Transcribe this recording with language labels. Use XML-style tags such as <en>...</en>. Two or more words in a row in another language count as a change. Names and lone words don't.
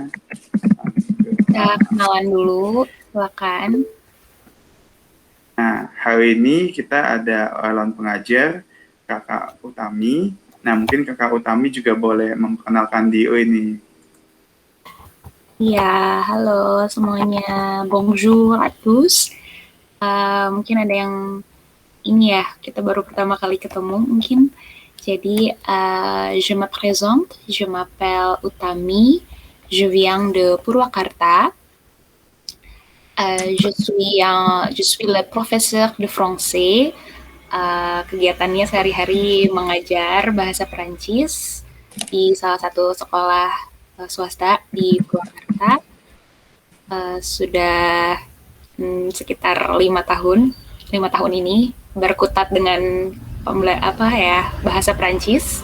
<id>Kita kenalan dulu, silakan. Nah, hari ini kita ada relawan pengajar, Kakak Utami. Nah, mungkin Kakak Utami juga boleh memperkenalkan diri ini. Ya, halo semuanya.</id> <fr>Bonjour à tous.</fr> <id>Mungkin ada yang ini ya, kita baru pertama kali ketemu mungkin. Jadi,</id> <fr>je me présente, je m'appelle Utami, je viens de Purwakarta. Je suis le professeur de français.</fr> <id>Kegiatannya sehari-hari mengajar bahasa Perancis di salah satu sekolah swasta di Purwakarta. Sudah sekitar 5 tahun ini berkutat dengan bahasa Perancis.</id>